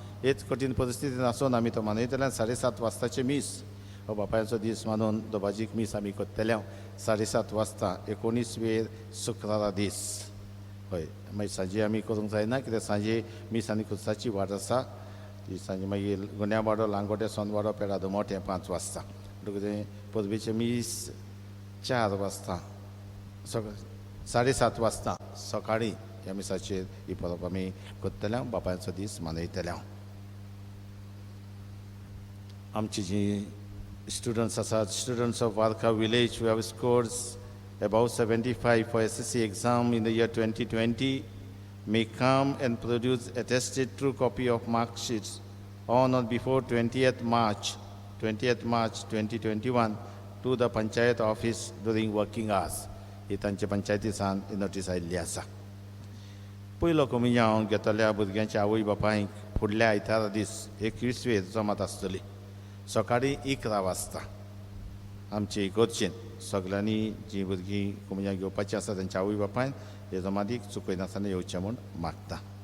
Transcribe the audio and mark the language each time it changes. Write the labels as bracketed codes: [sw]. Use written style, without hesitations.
[gom] हेच कठीण परिस्थितीन आसून आमी तो मनयतले 7:30 वाजताचे मीस हो बापायांचो दीस मानून दोबाजीक मीस आमी करतले 7:30 वाजता 19 शुक्रारा दीस. हय, मागीर सांजे आमी करूंक जायना कित्याक सांजे मीस आनी खुर्साची वाट आसा. ती सांजे मागीर गुन्या वाडो, लांगोटे, सोनवाडो, पेडादो मोठे 5 वाजता. म्हणटकूच परबेचे मीस 4 वाजता 7:30 वाजता सकाळीं ह्या मिसाचेर ही परब आमी करतले, बापायांचो दीस मनयतले. आमची जी स्टुडंट्स आसात, [en] Students of Varca village who have scored about 75 for SSC exam in the year 2020 may come and produce attested true copy of mark sheets on or before 20th March 2021 to the Panchayat office during working hours. [gom] ही तांचे पंचायतीसान ही notice आयिल्ली आसा. पयलो कमियां घेतल्या भुरग्यांच्या आवय बापायक फुडल्या आयतारा दीस 21 जमात आसतली सकाळीं 11 वाजता. आमचे इगर्जेन सगल्यांनी जीं भुरगीं कमियां घेवपाचीं आसा तांच्या आवय बापायन हे जमातीक चुकयनासतना येवचें म्हूण मागता.